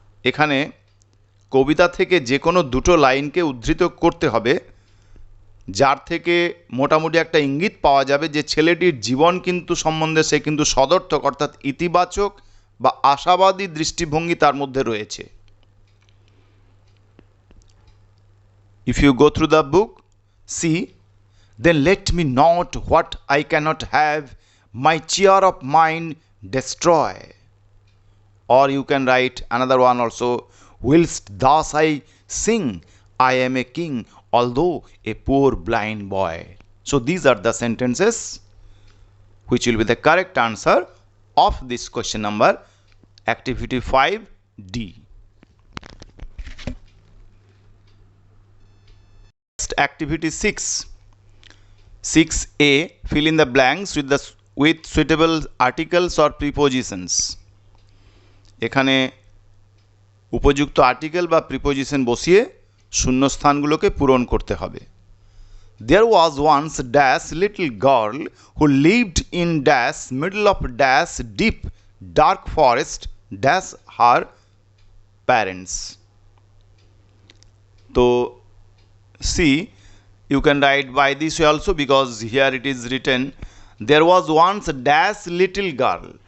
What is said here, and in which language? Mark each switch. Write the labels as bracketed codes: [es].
[bn] এখানে কবিতা থেকে যে কোনো দুটো লাইনকে উদ্ধৃত করতে হবে, যার থেকে মোটামুটি একটা ইঙ্গিত পাওয়া যাবে যে ছেলেটির জীবন কিন্তু সম্বন্ধে সে কিন্তু সদর্থক, অর্থাৎ ইতিবাচক বা আশাবাদী দৃষ্টিভঙ্গি তার মধ্যে রয়েছে। [en] If you go through the book, see, then let me not what I cannot have, my cheer of mind destroy. Or you can write another one also, whilst thus I sing, I am a king, although a poor blind boy. So these are the sentences which will be the correct answer of this question number activity 5D. Next, activity 6A, fill in the blanks with suitable articles or prepositions. [bn] এখানে উপযুক্ত article বা preposition বসিয়ে শূন্যস্থানগুলোকে পূরণ করতে হবে। [en] There was once dash little girl who lived in dash middle of dash deep dark forest dash her parents. So see, you can write by this way also, because here it is written there was once dash little girl.